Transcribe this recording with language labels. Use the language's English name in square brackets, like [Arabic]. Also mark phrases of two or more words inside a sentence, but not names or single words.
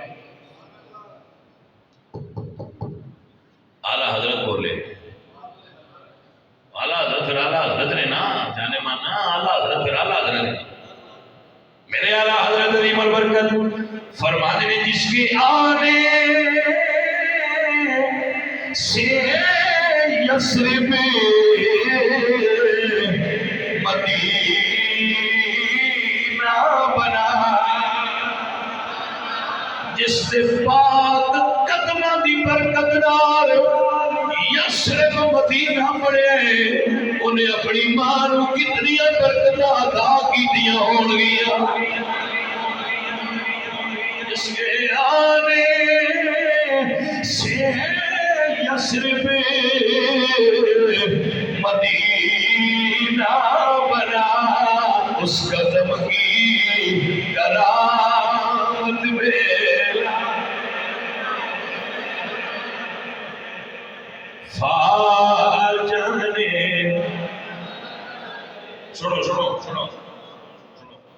[Urdu] اعلیٰ حضرت بولے اعلیٰ حضرت پھر اعلیٰ حضرت نے نا جانے مانا اعلیٰ حضرت پھر اعلیٰ حضرت نے میرے اعلیٰ حضرت عظیم البرکت فرماتے ہیں جس کے آنے سے [Punjabi] یثرب مدینہ بنا، جس دے پاک قدماں دی برکت نال یثرب مدینہ بنیا ہے، انہیں اپنی ماں نوں کتنی برکتاں عطا کیتیاں ہون گیاں۔ [Urdu] جس کے آنے سے یثرب مدینہ بنا، اس قدم کی کرامت میں فاجر نے سنو سنو سنو سنو،